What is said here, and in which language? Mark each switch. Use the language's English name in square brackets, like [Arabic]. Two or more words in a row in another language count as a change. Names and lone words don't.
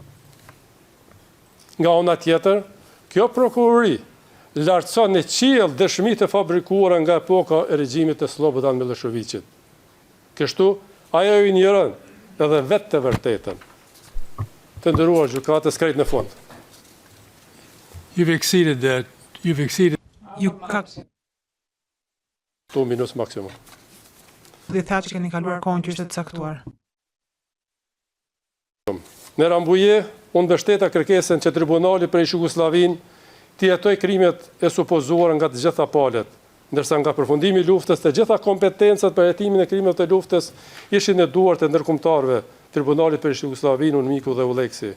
[Albanian] Nga ana tjetër, kjo prokurori lartëson në qiell dëshmitë e fabrikuara nga epoka e regjimit të Slobodan Miloševićit. Kështu, ajo i njërën edhe vetë të vërtetën. Të nderuar gjykatës, krejt në fund. [English] You've exceeded that. You've exceeded. [Albanian] 2 minutë maksimum. Dhe tha që keni kaluar kohën që ishte të caktuar. Në Rambuje, unë mbështeta kërkesën që tribunali për Jugosllavin t'i jetoj krimet e supozuar nga të gjitha palët, ndërsa nga përfundimi i luftës të gjitha kompetencat për hetimin e krimeve të luftës ishin në duart e ndërkombëtarëve, tribunalit për Jugosllavin, UNMIK-u dhe ULEX-i.